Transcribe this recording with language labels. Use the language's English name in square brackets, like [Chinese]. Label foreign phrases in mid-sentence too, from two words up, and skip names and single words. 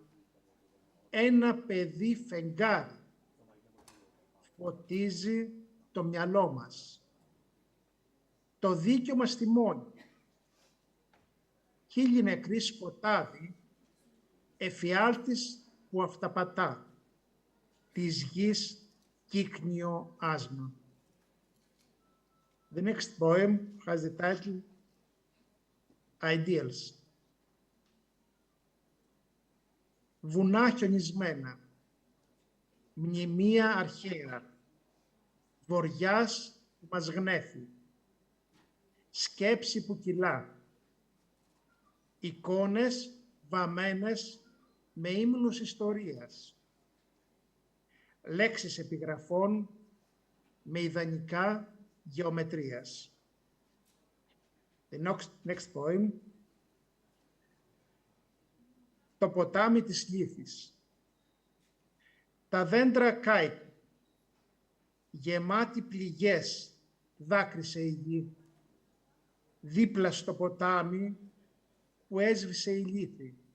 [Greek] Ένα παιδί φεγγάρι φωτίζει το μυαλό μας. Το δίκιο μας τιμώνει. Χίλιοι νεκροί σκοτάδι, εφιάλτης που αυταπατά. Της γης κύκνιο άσμα. [English] The next poem has the title Ideals. [Greek] Βουνά χιονισμένα, μνημεία αρχαία, βοριάς που μας γνέφει, σκέψη που κυλά, εικόνες βαμμένες με ύμνους ιστορίας, λέξεις επιγραφών με ιδανικά γεωμετρίας. [English] The next poem. [Greek] Το ποτάμι της λύθης. Τα δέντρα κάηκαν, γεμάτη πληγές δάκρυσε η γη, δίπλα στο ποτάμι που έσβησε η λύθη.